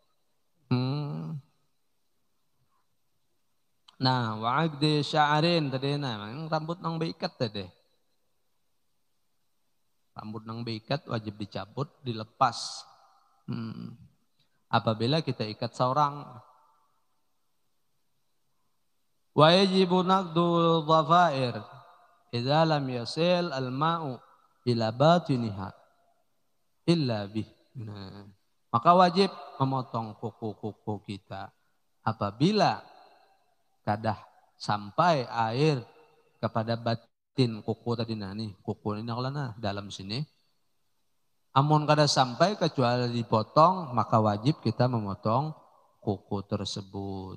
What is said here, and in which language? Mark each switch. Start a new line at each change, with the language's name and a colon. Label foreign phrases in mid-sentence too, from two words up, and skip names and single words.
Banjar: Nah,
Arabic: وعقد شعر
Banjar: tadi nah, rambut nang beikat tadi. Rambut nang beikat wajib dicabut, dilepas. Apabila kita ikat seorang.
Arabic: ويجب نقض الضفائر إذا لم يصل الماء إلى باطنها إلا به.
Banjar: Nah, maka wajib memotong kuku-kuku kita apabila kadah sampai air kepada batin kuku tadi nih kuku ini nah dalam sini. Amun kada sampai kecuali dipotong maka wajib kita memotong kuku tersebut.